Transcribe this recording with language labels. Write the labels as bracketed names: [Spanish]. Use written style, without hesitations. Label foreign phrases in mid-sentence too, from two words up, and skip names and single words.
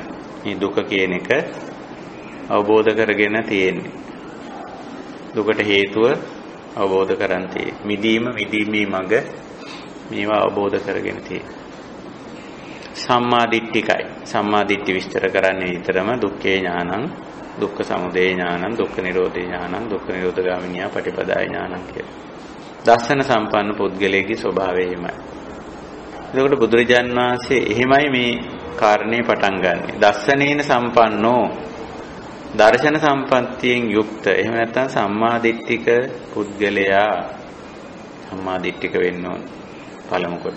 [Sinhala] මේ දුක කියන එක අවබෝධ කරගෙන තියෙන්නේ. දුකට හේතුව අවබෝධ කරන් තියෙන්නේ. මිදීමේ මඟ මේවා අවබෝධ කරගෙන තියෙන්නේ. සම්මා දිට්ඨිකයි. සම්මා දිට්ඨි විස්තර කරන්නේ විතරම [Pali] දුක්ඛේ ඥානං, දුක්ඛ සමුදය ඥානං, දුක්ඛ නිරෝධේ ඥානං, දුක්ඛ නිරෝධ ගාමිනියා පටිපදාය ඥානං [Sinhala] කියලා. දර්ශන සම්පන්න පුද්ගලයාගේ ස්වභාවය එහෙමයි. එතකොට බුදුරජාන් වහන්සේ එහෙමයි මේ කාරණේ පටන් ගන්නෙ. [Pali] දස්සනේන සම්පන්නෝ [Sinhala] දර්ශන සම්පත්තියෙන් යුක්ත. එහෙම නැත්නම් සම්මා දිට්ඨික පුද්ගලයා සම්මා දිට්ඨික වෙන්න ඕන පළමු කොට.